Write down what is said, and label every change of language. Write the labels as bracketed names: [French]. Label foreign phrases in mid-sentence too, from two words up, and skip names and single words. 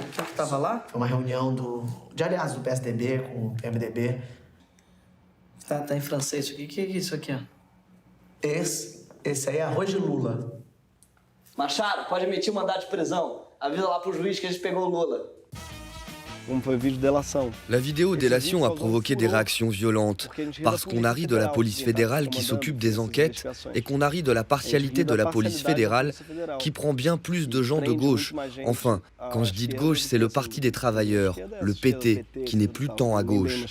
[Portuguese] O que estava lá? Foi uma reunião do aliados do PSDB com o PMDB. Tá em francês isso aqui. O que é isso aqui, ó? Esse aí é arroz de Lula. Machado, pode emitir mandado de prisão. avisa lá pro juiz que a gente pegou o Lula. [French] La vidéo délation a provoqué des réactions violentes, parce qu'on a ri de la police fédérale qui s'occupe des enquêtes et qu'on a ri de la partialité de la police fédérale qui prend bien plus de gens de gauche. Enfin, quand je dis de gauche, c'est le Parti des travailleurs, le PT, qui n'est plus tant à gauche.